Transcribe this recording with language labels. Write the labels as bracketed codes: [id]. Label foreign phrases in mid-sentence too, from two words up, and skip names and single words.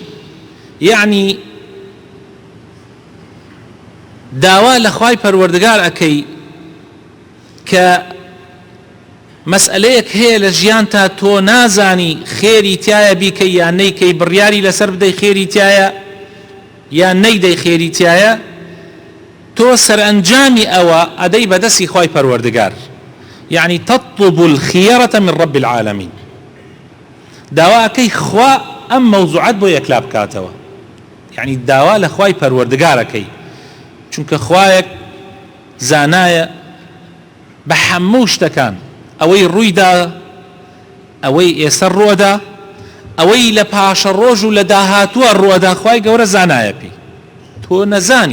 [ckb] یعنی داوا لە خوای پەروەردگار ئەکەی کە مەسئلەیەک هەیە لە ژیانتا تۆ نازانی خێری تایە بیکەی یان نەیکەی، بڕیاری لەسەر بدەی خێری تایە یان نەیدەی خێری تایە، تۆ سەرئەنجامی ئەوە ئەدەی بەدەستی خوای پەروەردگار. [ar] یعنی تطلب الخيرة من رب العالمين. [ckb] داوا ئەکەی خوا ئەم مەوزوعەت بۆ یەکلا بکاتەوە. یعنی داوا لە خوای پەروەردگار ئەکەی، چونکە خوایەک زانایە بە هەموو شتەکان، ئەوەی ڕوویدا، ئەوەی ئێستا ڕۆدا، ئەوەی لە پاشە ڕۆژ و لە داهاتووە ڕۆدا، خوای گەورە زانایە پێی، تۆ نەزانی.